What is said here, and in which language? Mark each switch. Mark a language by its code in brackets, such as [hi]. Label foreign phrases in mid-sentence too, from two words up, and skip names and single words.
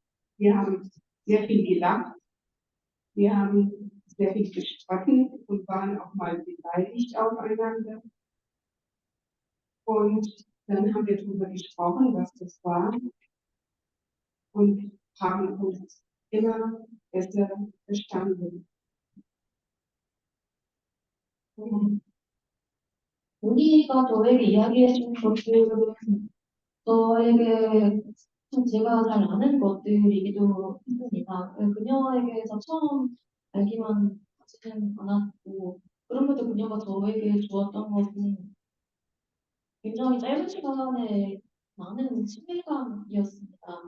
[de] Wir haben sehr viel gelacht, wir haben sehr viel gestritten und waren auch mal beleidigt aufeinander. Und dann haben wir darüber gesprochen, was das war und haben uns immer besser verstanden. [ko] 은희가 저에게 이야기해준 것들은 저에게 참 제가 잘 아는 것들이기도 했습니다. 그녀에게서 처음 알기만 하지는 않았고, 그럼에도 그녀가 저에게 주었던 것은 굉장히 짧은 시간에 많은 친밀감이었습니다.